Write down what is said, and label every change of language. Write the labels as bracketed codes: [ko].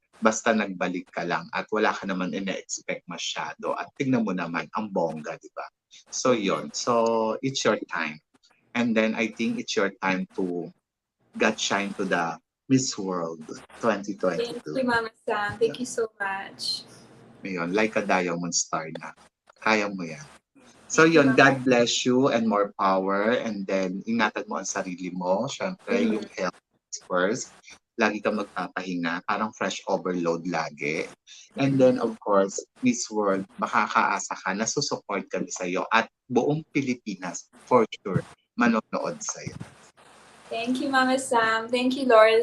[tl] Basta nagbalik ka lang at wala ka naman ina-expect masyado at tignan mo naman ang bongga, di ba? [en] So [tl] yon. [en] So it's your time. And then I think it's your time to get shine to the Miss World Thank 2022. you, Mama Sam. Thank you so much. [tl] Ngayon, [en] like a diamond star [tl] na. Kaya mo yan. So [en] Thank you, [tl] yun, [en] Mama. God bless you and more power. And then, [tl] ingatan mo ang sarili mo. Siyempre, yung [en] health is first. [tl] Lagi kang magpapahinga. Parang fresh overload lagi. [en] And then, of course, [tl] Miss World, makakaasa ka na susupport kami sa'yo. At buong Pilipinas, for sure, manonood sa'yo. [en] Thank you, Mama Sam. Thank you, Laura.